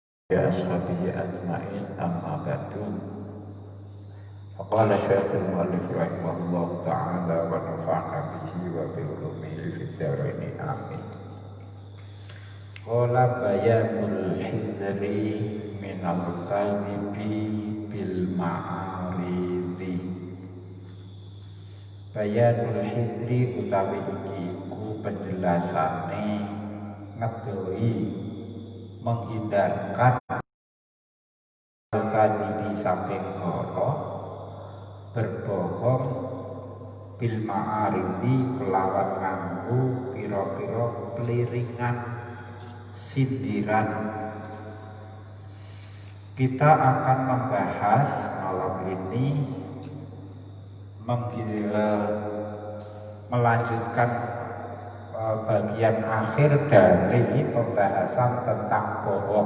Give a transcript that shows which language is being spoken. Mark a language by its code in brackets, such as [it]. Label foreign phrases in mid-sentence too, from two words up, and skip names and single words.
[ar] يا أصحابه أجمعين أما بعد. فقال شيخ المؤلف رحمه الله تعالى ونفعنا به وبعلومه في الدارين آمين. قال بيان الحذر من الكذب بالمعاريض. بيان الحذر [jv] utawi iki iku penjelasane ngedoi menghindarkan kadibi saking goro berbohong [ar] بالمعاريض [jv] kelawan nganggo pira-pira peliringan sindiran. [id] Kita akan membahas malam ini melanjutkan bagian akhir dari pembahasan tentang bohong.